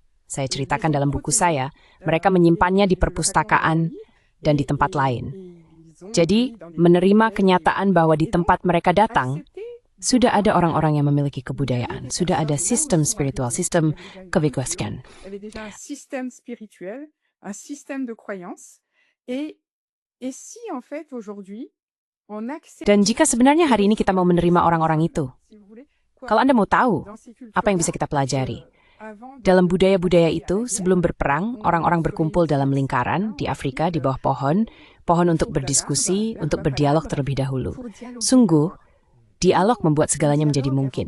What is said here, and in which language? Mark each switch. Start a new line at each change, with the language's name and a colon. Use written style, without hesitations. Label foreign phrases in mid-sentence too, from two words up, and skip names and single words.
Indonesian: Saya ceritakan dalam buku saya, mereka menyimpannya di perpustakaan dan di tempat lain. Jadi, menerima kenyataan bahwa di tempat mereka datang, sudah ada orang-orang yang memiliki kebudayaan. Sudah ada sistem spiritual, sistem kebiasaan.
French: Un système de croyance et si en fait aujourd'hui on accepte.
Indonesian: Dan jika sebenarnya hari ini kita mau menerima orang-orang itu, kalau Anda mau tahu apa yang bisa kita pelajari, dalam budaya-budaya itu sebelum berperang orang-orang berkumpul dalam lingkaran di Afrika di bawah pohon untuk berdiskusi, untuk berdialog terlebih dahulu. Sungguh, dialog membuat segalanya menjadi mungkin.